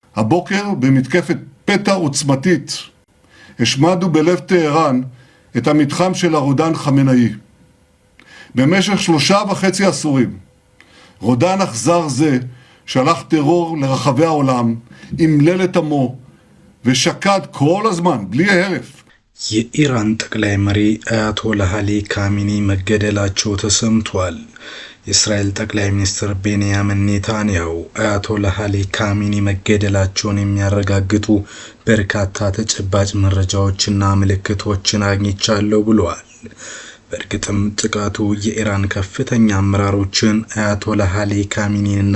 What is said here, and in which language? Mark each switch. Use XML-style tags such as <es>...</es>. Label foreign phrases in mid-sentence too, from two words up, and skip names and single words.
<he>הבוקר במתקפת פתע עוצמתית השמדנו בלב טהרן את המתחם של הרודן חמינאי. במשך 3.5 עשורים רודן אכזר זה שלח טרור לרחבי העולם, אמלל את עמו ושקד כל הזמן בלי הרף.</he> <am>የኢራን ጠቅላይ መሪ አያቶላህ አሊ ካሚኒ መገደላቸው ተሰምቷል። የእስራኤል ጠቅላይ ሚኒስትር ቤንያሚን ኔታንያሁ አያቶላህ አሊ ካሚኒ መገደላቸውን የሚያረጋግጡ በርካታ ተጨባጭ መረጃዎችና ምልክቶችን አግኝቻለሁ ብለዋል። በእርግጥም ጥቃቱ የኢራን ከፍተኛ አመራሮችን አያቶላህ አሊ ካሚኒንና</am>